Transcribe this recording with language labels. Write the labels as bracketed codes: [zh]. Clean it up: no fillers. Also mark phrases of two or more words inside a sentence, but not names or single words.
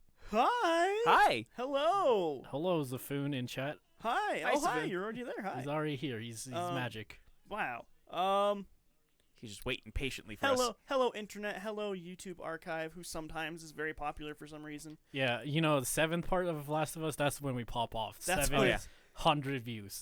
[en] Hi. Hi. Hello. Hello, Zafoon in chat. Hi. Hi, Oh, hi. Steven. You're already there. Hi. He's already here. He's magic. Wow. He's just waiting patiently for us. Hello, internet. Hello, YouTube archive, who sometimes is very popular for some reason. Yeah, you know, the 7th part of Last of Us, that's when we pop off. That's 700 views.